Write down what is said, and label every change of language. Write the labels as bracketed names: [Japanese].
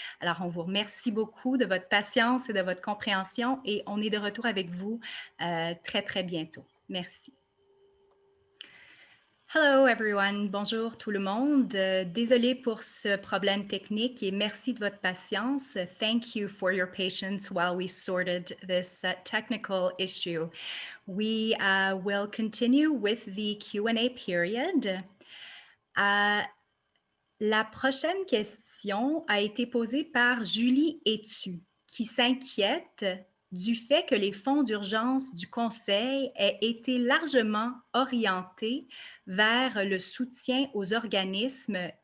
[French] Alors, on vous remercie beaucoup de votre patience et de votre compréhension et on est de retour avec vous très, très bientôt. Merci. [English] Hello everyone, [French] bonjour tout le monde. Désolé pour ce problème technique et merci de votre patience. [English] Thank you for your patience while we sorted this technical issue. We will continue with the Q&A period. [French] La prochaine question a été posée par Julie Etu, qui s'inquiète du fait que les fonds d'urgence du Conseil aient été largement orientés vers le soutien aux organismes